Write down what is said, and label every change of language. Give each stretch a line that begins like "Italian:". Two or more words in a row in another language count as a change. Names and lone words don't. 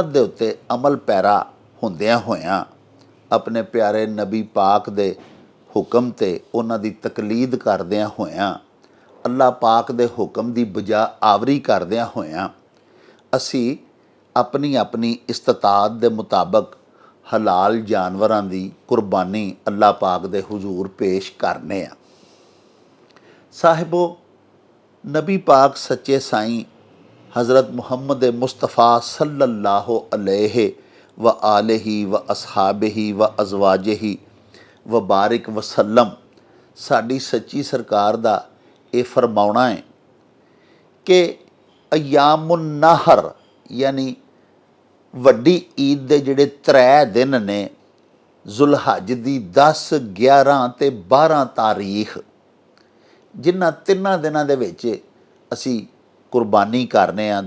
Punjabi: ਦੇ ਉੱਤੇ ਅਮਲ ਪੈਰਾ ਹੁੰਦਿਆਂ ਹੋਇਆਂ ਆਪਣੇ ਪਿਆਰੇ ਨਬੀ ਪਾਕ ਦੇ ਹੁਕਮ ਤੇ ਉਹਨਾਂ ਦੀ ਤਕਲੀਦ ਕਰਦਿਆਂ ਹੋਇਆਂ, ਅੱਲਾ ਪਾਕ ਦੇ ਹੁਕਮ ਦੀ ਬਜਾ ਆਵਰੀ ਕਰਦਿਆਂ ਹੋਇਆਂ ਅਸੀਂ ਆਪਣੀ ਆਪਣੀ ਇਸਤਤਾਅਤ ਦੇ ਮੁਤਾਬਕ ਹਲਾਲ ਜਾਨਵਰਾਂ ਦੀ ਕੁਰਬਾਨੀ ਅੱਲਾ ਪਾਕ ਦੇ ਹੁਜ਼ੂਰ ਪੇਸ਼ ਕਰਨੇ ਆ। ਸਾਹਿਬੋ, ਨਬੀ ਪਾਕ ਸੱਚੇ ਸਾਈਂ ਹਜ਼ਰਤ ਮੁਹੰਮਦ ਮੁਸਤਫਾ
Arabic: صلى الله عليه وآله و أصحابه وأزواجه وبارك وسلم
Punjabi: ਸਾਡੀ ਸੱਚੀ ਸਰਕਾਰ ਦਾ ਇਹ ਫਰਮਾਉਣਾ ਹੈ ਕਿ
Arabic: أيام النحر
Punjabi: ਯਾਨੀ ਵੱਡੀ ਈਦ ਦੇ ਜਿਹੜੇ 3 ਦਿਨ ਨੇ, ਜ਼ੁਲਹੱਜ ਦੀ 10, 11 ਤੇ 12 ਤਾਰੀਖ, ਜਿਨ੍ਹਾਂ 3 ਦਿਨਾਂ ਦੇ ਵਿੱਚ ਅਸੀਂ ਕੁਰਬਾਨੀ ਕਰਨੇ ਆ।